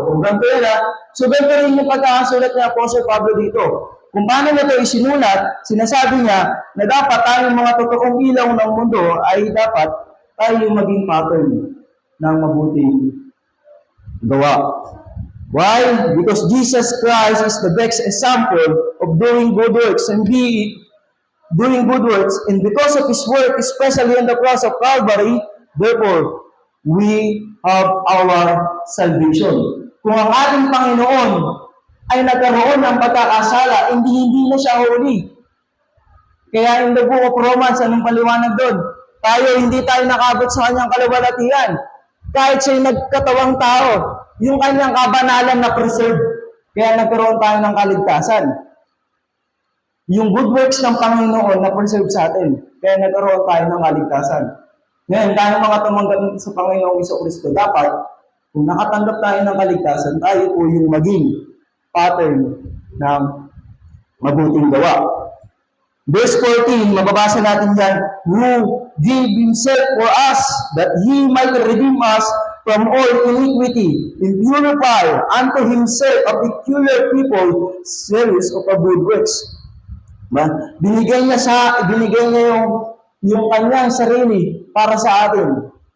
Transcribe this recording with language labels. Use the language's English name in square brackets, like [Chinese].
[Filipino] Kung ganito yan, So, ganito rin yung pagkakasulat ni Apostle Pablo dito. Kung paano niya ito isinulat, sinasabi niya na dapat tayong mga totoong ilaw ng mundo ay dapat tayo maging pattern ng mabuting gawa. [English] Why? Because Jesus Christ is the best example of doing good works and doing good works, and because of His work, especially on the cross of Calvary, therefore, we have our salvation. [Filipino] Kung ang ating Panginoon ay nagkaroon ng pagkakasala, hindi na siya huli. Kaya [English] in the book of Romans, [Filipino] anong paliwanag doon? Hindi tayo nakabot sa kanyang kaluwalhatian. Kahit siya'y nagkatawang tao, yung kanyang kabanalan na preserve. Kaya nagkaroon tayo ng kaligtasan. Yung good works ng Panginoon na preserve sa atin. Kaya nagkaroon tayo ng kaligtasan. Ngayon, tayo mga tumanggap sa Panginoong Jesucristo, dapat, kung nakatanggap tayo ng kaligtasan, tayo po yung maging pattern ng mabuting gawa. [English] Verse 14, [Filipino] mababasa natin yan, [English] who gave Himself for us, that He might redeem us from all iniquity, and purify unto Himself a peculiar people, zealous of a good works. [Filipino] Binigay niya yung kanyang sarili para sa atin.